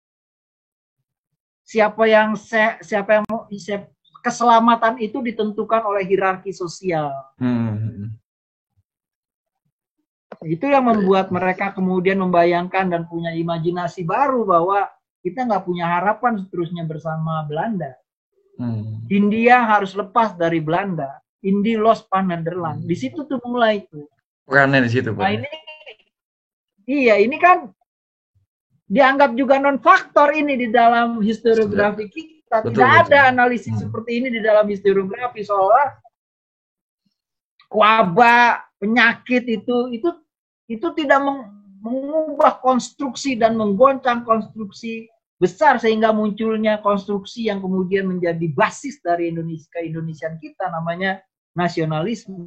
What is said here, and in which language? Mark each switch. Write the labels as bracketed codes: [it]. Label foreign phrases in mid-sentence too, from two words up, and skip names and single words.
[id] Siapa yang keselamatan itu ditentukan oleh hierarki sosial. Itu yang membuat mereka kemudian membayangkan dan punya imajinasi baru bahwa kita nggak punya harapan seterusnya bersama Belanda. Hindia harus lepas dari Belanda. [nl] Indi los pan Nederland. [id] Di situ tuh mulai itu. Perannya di situ, Pak. Nah ini kan dianggap juga non faktor ini di dalam historiografi kita. Tidak ada analisis seperti ini di dalam historiografi soal wabah, penyakit itu tidak mengubah konstruksi dan menggoncang konstruksi besar sehingga munculnya konstruksi yang kemudian menjadi basis dari keindonesiaan kita namanya nasionalisme.